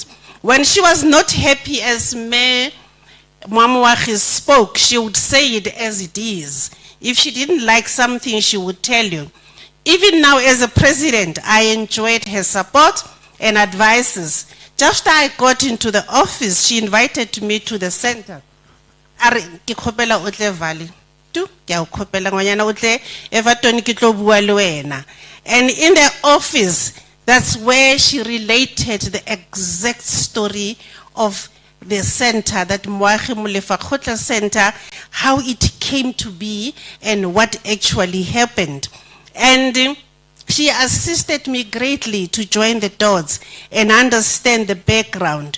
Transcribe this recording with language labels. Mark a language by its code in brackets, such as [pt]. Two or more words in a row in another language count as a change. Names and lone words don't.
[en] When she was not happy as Mwamwachi spoke, she would say it as it is. If she didn't like something, she would tell you. Even now as a president, I enjoyed her support and advices. Just after I got into the office, she invited me to the center. [st] Are ke khopela o tle Valley. Tu ke a o khopela ngwanyana o tle Everton ke tlo bua le wena. [en] And in the office, that's where she related the exact story of the center, that Moagi Molefakgotla Center, how it came to be and what actually happened. And she assisted me greatly to join the dots and understand the background.